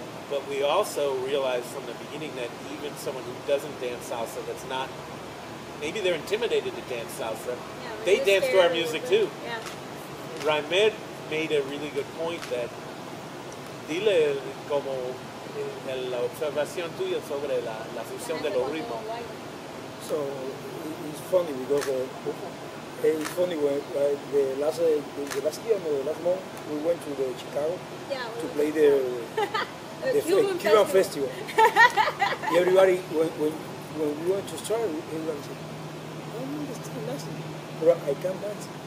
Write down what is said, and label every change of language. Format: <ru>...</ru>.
<en>But we also realized from the beginning that even someone who doesn't dance salsa, that's not, maybe they're intimidated to dance salsa, they dance to our music too. Raimed made a really good point that</en> <es>dile como la observación tuya sobre la fusión de los ritmos.</es> <en>So it's funny because it's funny when the last year, no, the last month, we went to the Chicago to play the Cuban festival. Everybody, when we went to start, everybody said, I don't understand nothing, but I can dance.</en>